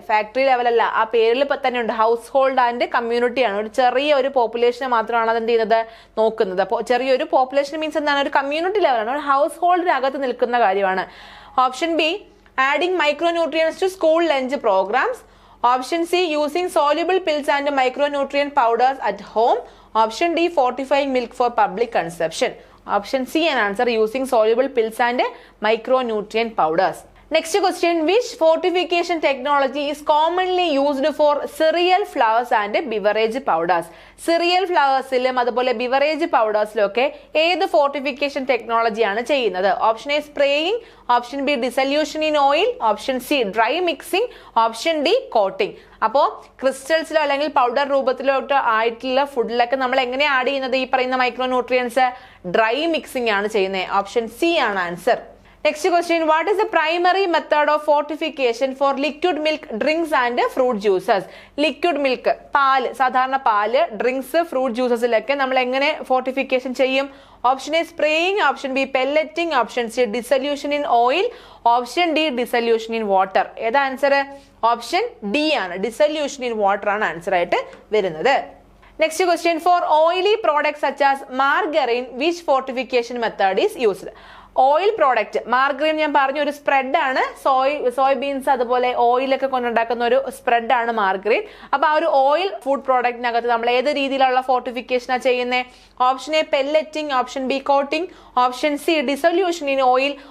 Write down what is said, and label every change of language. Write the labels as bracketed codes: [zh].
[ml] Factory level അല്ല, ആ പേരിൽ തന്നെ ഉണ്ട്. ഹൗസ് ഹോൾഡ് ആൻഡ് കമ്മ്യൂണിറ്റി ആണ്. ഒരു ചെറിയ ഒരു പോപ്പുലേഷനെ മാത്രമാണ് അത് എന്ത് ചെയ്യുന്നത്? നോക്കുന്നത്. അപ്പോൾ ചെറിയൊരു പോപ്പുലേഷൻ മീൻസ് എന്താണ്? ഒരു കമ്മ്യൂണിറ്റി ലെവലാണ്, ഒരു ഹൗസ് ഹോൾഡിനകത്ത് നിൽക്കുന്ന കാര്യമാണ്. [en] Option B, adding micronutrients to school lunch programs. Option C, using soluble pills and micronutrient powders at home. Option D, fortifying milk for public consumption. Option C an answer, using soluble pills and micronutrient powders. Next question, which fortification technology is commonly used for cereal flours and beverage powders? [ml] Cereal flours-ലും അതുപോലെ beverage പൗഡേഴ്സിലൊക്കെ ഏത് fortification technology ആണ് ചെയ്യുന്നത്? [en] Option A, spraying. Option B, dissolution in oil. Option C, dry mixing. Option D, coating. [ml] അപ്പോൾ ക്രിസ്റ്റൽസിലോ അല്ലെങ്കിൽ powder രൂപത്തിലോ ആയിട്ടുള്ള ഫുഡിലൊക്കെ നമ്മൾ എങ്ങനെ ആഡ് ചെയ്യുന്നത് ഈ പറയുന്ന മൈക്രോ ന്യൂട്രിയൻസ്? ഡ്രൈ മിക്സിംഗ് ആണ് ചെയ്യുന്നത്. ഓപ്ഷൻ സി ആണ് answer. [en] Next question, what is the primary method of fortification for liquid milk drinks and fruit juices? [ml] Liquid milk, പാല്, സാധാരണ പാല്, ഡ്രിങ്ക്സ്, ഫ്രൂട്ട് ജ്യൂസസിലൊക്കെ നമ്മൾ എങ്ങനെ ഫോർട്ടിഫിക്കേഷൻ ചെയ്യും? [en] Option A, spraying. Option B, pelleting. Option C, dissolution in oil. Option D, dissolution in water. [ml] ഏതാ answer? Option D ആണ്, dissolution in water ആണ് answer ആയിട്ട് വരുന്നത്. [en] Next question, for oily products such as margarine, which fortification method is used? [ml] Oil product, margarine ഞാൻ പറഞ്ഞ ഒരു spread ആണ്. Soy beans അതുപോലെ ഓയിലൊക്കെ കൊണ്ടുണ്ടാക്കുന്ന ഒരു സ്പ്രെഡ് ആണ് മാർഗറിൻ. അപ്പൊ ആ ഒരു ഓയിൽ ഫുഡ് പ്രോഡക്റ്റിനകത്ത് നമ്മൾ ഏത് രീതിയിലുള്ള ഫോർട്ടിഫിക്കേഷനാണ് ചെയ്യുന്നത്? [en] Option A, pelleting. Option B, coating. Option C, dissolution in oil.